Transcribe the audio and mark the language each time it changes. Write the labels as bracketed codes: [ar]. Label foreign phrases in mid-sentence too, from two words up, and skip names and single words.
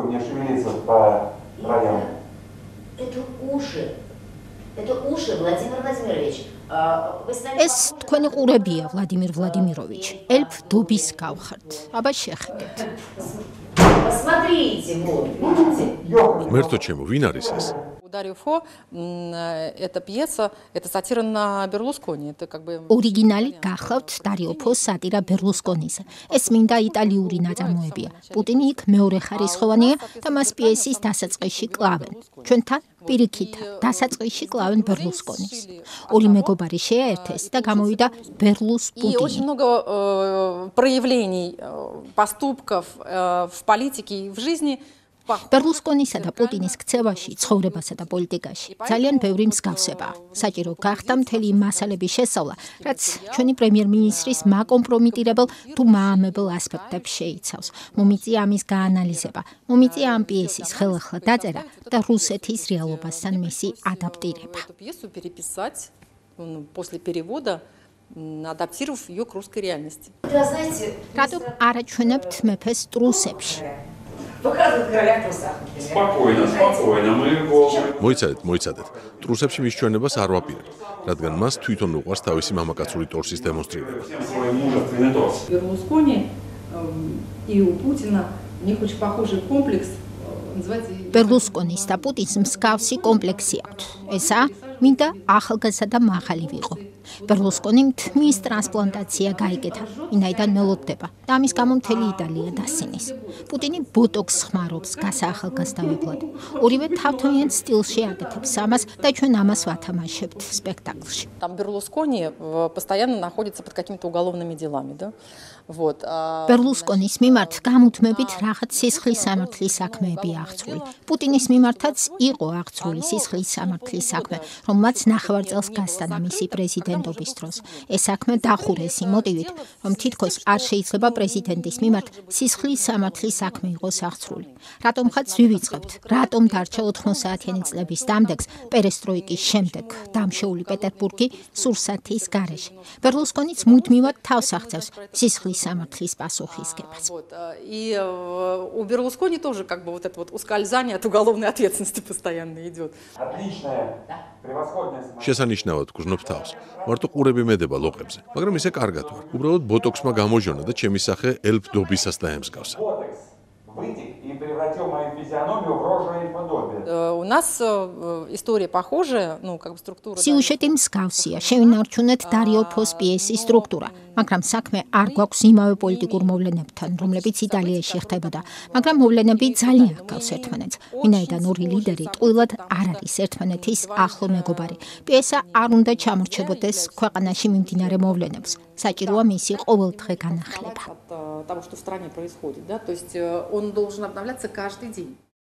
[ka] ეს თქვენი ყურებია, ვლადიმირ ვლადიმიროვიჩ. ელფ დობის გავხართ. აბა შეხედეთ. ღმერთო ჩემო, ვინ არის ეს? [ru] Дарио Фо, эта пьеса, это сатира на Берлускони. Это как бы [ka] ორიგინალი გახლავთ დარიო ფოს სატირა ბერლუსკონისა. ეს მინდა იტალიური ნაწარმოებია. პუტინი იქ მეორე ხარისხოვანია და მას პიესის დასაწყისში კლავენ. ჩვენთან პირიქით დასაწყისში კლავენ ბერლუსკონის. ორი მეგობარი შეერთეს და გამოვიდა ბერლუს [ru] И [ka] პუტინი. [ru] очень много проявлений, поступков в политике и в жизни. [ka] ბერლუსკონისა და პუტინის ქცევაში, ცხოვრებასა და პოლიტიკაში ძალიან ბევრი მსგავსებაა. საჭირო გახდა მთელი იმ მასალების შესწავლა, რაც ჩვენი პრემიერ-მინისტრის მაკომპრომიტირებელ თუ მაამებელ ასპექტებს შეიცავს. მომიწია ამის გაანალიზება, მომიწია ამ პიესის ხელახლა დაწერა და რუსეთის რეალობასთან მისი ადაპტირება. [ru] Эту пьесу переписать после перевода, адаптировав ее к русской реальности. [ka] რატომ არ აჩვენებთ მეფეს ტრუსებში? მოიცადეთ. ტრუსებში მისჩვენებას არ ვაპირებთ, რადგან მას თვითონ უყვარს თავისი მამაკაცური ტორსის დემონსტრირება. [ru] Берлускони и у Путина у них очень похожий комплекс. [ka] ბერლუსკონის და პუტინს მსგავსი კომპლექსი აქვთ. ესაა მინდა ახალგაზრდა მაღალი ვიყო. ბერლუსკონიმ თმის ტრანსპლანტაცია გაიგეთა, ვინაიდან მელოდება და ამის გამო მთელი იტალია დასცინის. პუტინი ბოტოქს ხმარობს გასაახალგაზრდავებლად. ორივე თავთავიან სტილში აკეთებს ამას და ჩვენ ამას ვათამაშებთ სპექტაკლში. [ru] Там Берлускони постоянно находится под какими-то уголовными делами, да? Вот. [ka] ბერლუსკონის მიმართ გამუდმებით რაღაც სისხლის სამართლის საქმეები აღწრული. პუტინის მიმართაც იყო აღწრული სისხლის სამართლის საქმე, რომელმაც ნახევარ წელს გასტანა მისი პრეზიდენტობის დროს. ეს საქმე დახურეს იმ მოტივით, რომ თითქოს არ შეიძლება პრეზიდენტის მიმართ სისხლის სამართლის საქმე იყოს აღწრული. რატომღაც ვივიწყებთ, რატომ დარჩა 90-იანი წლების დამდეგს პერესტროიკის შემდეგ დამშეული პეტერბურგი სურსათის გარეშე. ბერლუსკონიც მუდმივად თავს აღწევს სისხლის სამართლის პასუხისგებას. [ru] И у Берлускони тоже как бы вот это вот ускользание от уголовной ответственности постоянно идет. [ka] შესანიშნავად გრძნობ თავს. მარტო ყურები მედება ლოყებზე, მაგრამ ისე კარგად ვარ. უბრალოდ ბოტოქსმა გამოჟონა და ჩემი სახე ელფ დობისას დაემსგავსა. [ru] У нас история похожая, ну, как бы структура. [ka] სიუჟეტი მსგავსია, შევინარჩუნეთ დარიო ფოს პიესის სტრუქტურა, მაგრამ საქმე არ გვაქვს იმავე პოლიტიკურ მოვლენებთან, რომლებიც იტალიაში ხდებოდა, მაგრამ მოვლენები ძალიან ჰგავს ერთმანეთს. ვინაიდან ორი ლიდერი ტყუილად არ არის ერთმანეთის ახლო მეგობარი. პიესა არ უნდა ჩამორჩებოდეს ქვეყანაში მიმდინარე მოვლენებს. საჭიროა მისი ყოველდღე განახლება. [ru] От того, что в стране происходит, да, то есть он должен обновляться каждый день.